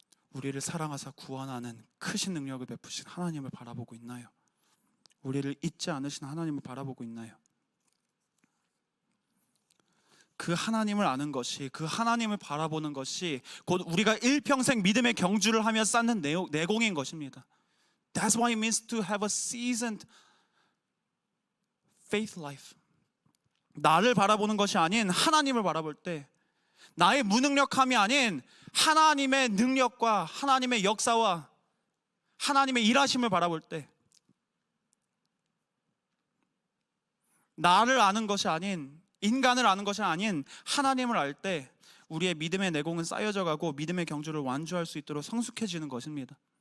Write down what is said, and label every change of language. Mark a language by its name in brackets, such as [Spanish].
[Korean] 우리를 사랑하사 구원하는 크신 능력을 베푸신 하나님을 바라보고 있나요? 우리를 잊지 않으신 하나님을 바라보고 있나요? 그 하나님을 아는 것이, 그 하나님을 바라보는 것이 곧 우리가 일평생 믿음의 경주를 하며 쌓는 내공인 것입니다. [English] That's what it means to have a seasoned faith life. [Korean] 나를 바라보는 것이 아닌 하나님을 바라볼 때, 나의 무능력함이 아닌 하나님의 능력과 하나님의 역사와 하나님의 일하심을 바라볼 때, 나를 아는 것이 아닌, 인간을 아는 것이 아닌 하나님을 알 때 우리의 믿음의 내공은 쌓여져 가고 믿음의 경주를 완주할 수 있도록 성숙해지는 것입니다.